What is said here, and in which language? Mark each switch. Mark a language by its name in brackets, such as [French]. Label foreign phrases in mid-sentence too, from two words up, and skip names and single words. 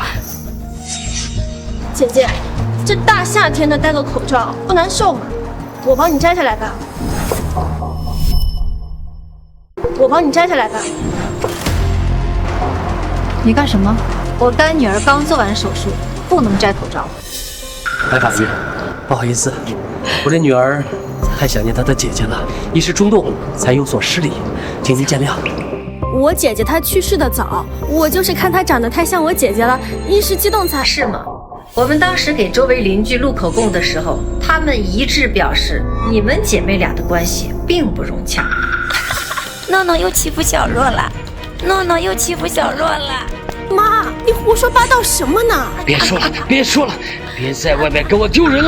[Chinese] 姐姐，這大夏天的戴個口罩不難受嗎？我幫你摘下來吧。我幫你摘下來吧。你幹什麼？我乾女兒剛做完手術，不能摘口罩。白法玉，不好意思，我的女兒太想念她的姐姐了，一时冲动才有所失礼，請您見諒。我姐姐她去世的早，我就是看她長得太像我姐姐了，一時激动才…… 是嗎？我们當時給周圍鄰居錄口供的時候，他們一致表示你們姐妹倆的關係並不融洽。諾諾又欺負小若了，諾諾又欺負小若了。媽，你胡說八道什麼呢？別說了，別說了，別在外面給我丟人了。